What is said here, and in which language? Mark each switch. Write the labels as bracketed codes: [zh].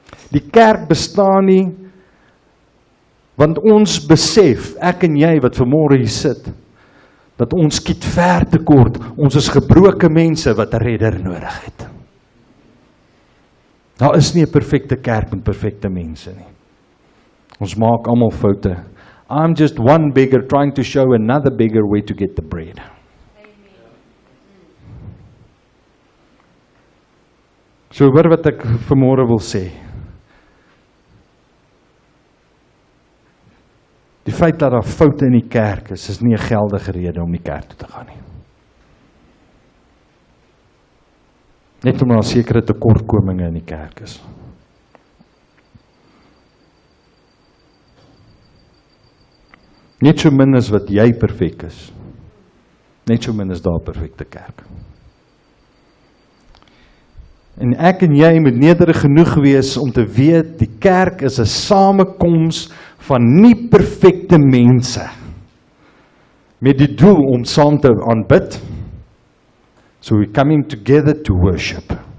[af] Die kerk bestaan nie, want ons besef, ek en jy wat vanmôre hier sit, dat ons skiet ver tekort, ons is gebroke mense wat 'n redder nodig het. Daar is nie 'n perfekte kerk met perfekte mense nie. Ons maak almal foute. [en] I'm just one beggar trying to show another beggar way to get the bread. [af] So hoor wat ek vanmôre wil sê. Die feit dat daar foute in die kerk is nie 'n geldige rede om die kerk toe te gaan nie. Net omdat daar sekere tekortkominge in die kerk is. Net so min as wat jy perfek is. Net so min is daar 'n perfekte kerk. En ek en jy moet nederig genoeg wees om te weet, die kerk is 'n samekoms van nie perfekte mense. met die doel om saam te aanbid. [en] So we're coming together to worship.